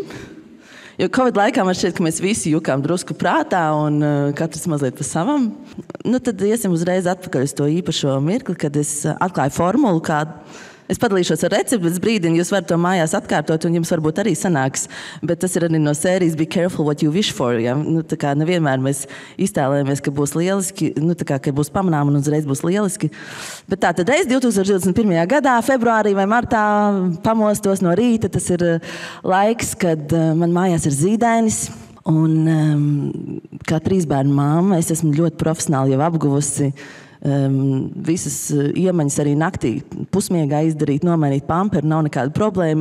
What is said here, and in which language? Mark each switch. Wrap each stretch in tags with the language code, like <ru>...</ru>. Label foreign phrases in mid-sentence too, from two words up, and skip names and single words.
<lv>Jo Covid laikā man šķiet, ka mēs visi jukām drusku prātā un katrs mazliet pa savam. Tad iesim uzreiz atpakaļ uz to īpašo mirkli, kad es atklāju formulu, kādu. Es padalīšos ar recepti, bet brīdini jūs varat to mājās atkārtot, un jums varbūt arī sanāks. Bet tas ir arī no sērijas</lv> <en>Be careful what you wish for.</en> <lv>Ja? Tā kā nevienmēr mēs iztēlējamies, ka būs lieliski, ka būs pamanām un uzreiz būs lieliski. Bet tā tad es 2021. gadā, februārī vai martā pamostos no rīta. Tas ir laiks, kad man mājās ir zīdainis. Un kā 3 bērnu māma, es esmu ļoti profesionāli jau apguvusi visas iemaņas arī naktī pusmiegā izdarīt, nomainīt pamperu, nav nekāda problēma.</lv>